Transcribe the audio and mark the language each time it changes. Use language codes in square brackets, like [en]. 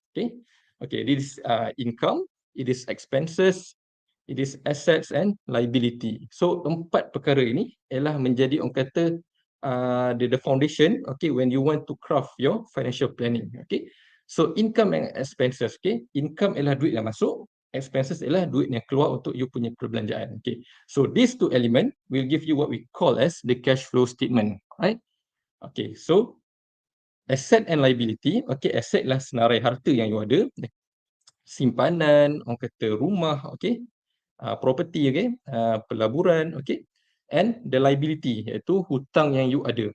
[en] Okay, okay, this is income, it is expenses, it is assets and liability. So 4 [ms] perkara ini ialah menjadi orang kata [en] the foundation, okay, when you want to craft your financial planning. Okay, so income and expenses. [ms] Okay, income ialah duit yang masuk, expenses ialah duit yang keluar untuk you punya perbelanjaan. [en] Okay, so these 2 element will give you what we call as the cash flow statement, right? Okay, so asset and liability. [ms] Okay, asset lah senarai harta yang you ada, simpanan, orang kata rumah, okay, property, okay, pelaburan, okay, [en] and the liability [ms] iaitu hutang yang you ada.